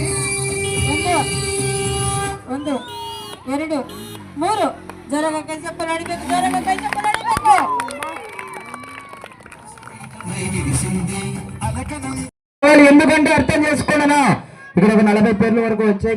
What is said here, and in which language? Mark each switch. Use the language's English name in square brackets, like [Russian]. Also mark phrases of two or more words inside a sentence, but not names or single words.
[Kannada] 1 2 3 ಜೋರಾಗ ಕೈ ಚಪ್ಪಲ್ ಹೊಡಿಬೇಕು, ಜೋರಾಗ ಕೈ ಚಪ್ಪಲ್ ಹೊಡಿಬೇಕು. [Telugu] ఎందుకంటే అర్థం చేసుకోండినా ఇక్కడ ఒక 40 పేర్ల వరకు వచ్చాయి.